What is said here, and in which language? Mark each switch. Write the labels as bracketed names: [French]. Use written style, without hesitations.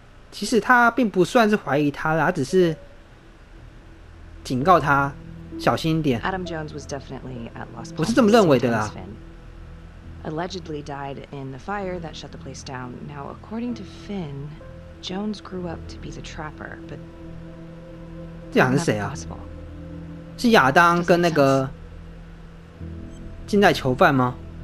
[Chinese] 其实他并不算是怀疑他啦，他只是警告他小心一点。 [English] Adam Jones was definitely at Las Palmas. [Chinese] 我是这么认为的啦。 [English] Allegedly died in the fire that shut the place down. Now, according to Finn, Jones grew up to be the trapper, but [Chinese] 这讲的是谁啊？是亚当跟那个近代囚犯吗？